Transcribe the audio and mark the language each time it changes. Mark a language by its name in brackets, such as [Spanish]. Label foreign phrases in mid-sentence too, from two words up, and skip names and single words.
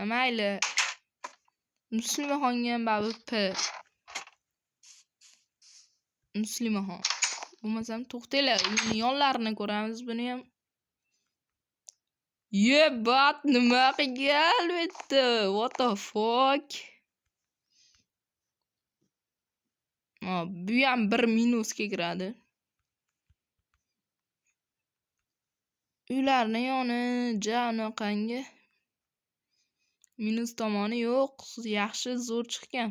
[Uzbek] Mayli. Muslimaxonga ham babi P. Muslimaxon. Bo'lmasam to'xtanglar, yonlarini ko'ramiz buni ham. Yebat nima qilgan bu yerda? [English] What the fuck? [Uzbek] Bu ham 1 minusga kiradi. Uylarning yoni qangi? Minus tomoni yo'q, yaxshi zo'r chiqqan.